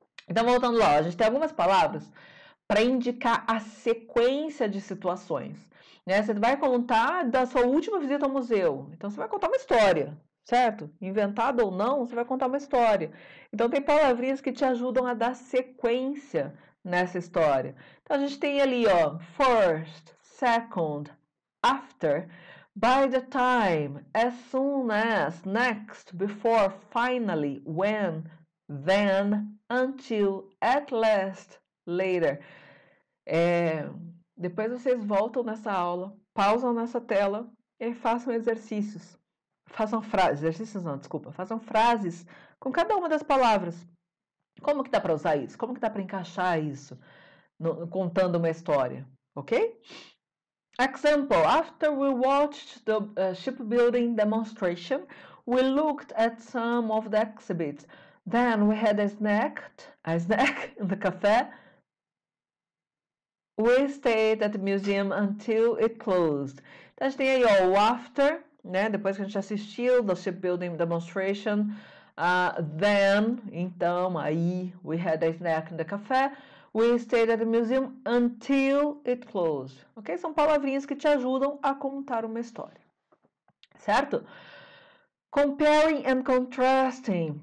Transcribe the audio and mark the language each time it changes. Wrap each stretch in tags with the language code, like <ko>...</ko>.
<pt>Então, voltando lá, a gente tem algumas palavras para indicar a sequência de situações. Né? Você vai contar da sua última visita ao museu, então você vai contar uma história, certo? Inventada ou não, você vai contar uma história. Então, tem palavrinhas que te ajudam a dar sequência nessa história. Então, a gente tem ali, ó,</pt> <en>first, second, after, by the time, as soon as, next, before, finally, when, then, until, at last, later.</en> <pt>Depois vocês voltam nessa aula, pausam nessa tela e façam exercícios. Façam frases, exercícios não, desculpa, façam frases com cada uma das palavras. Como que dá para usar isso? Como que dá para encaixar isso contando uma história, ok?</pt> <en>Example, after we watched the shipbuilding demonstration, we looked at some of the exhibits. Then we had a snack in the cafe. We stayed at the museum until it closed.</en> <pt>Então, a gente tem aí ó, o after, né? Depois que a gente assistiu</pt> <en>the shipbuilding demonstration. Then,</en> <pt>então, aí,</pt> <en>we had a snack in the cafe. We stayed at the museum until it closed. Ok?</en> <pt>São palavrinhas que te ajudam a contar uma história. Certo?</pt> <en>Comparing and contrasting.</en>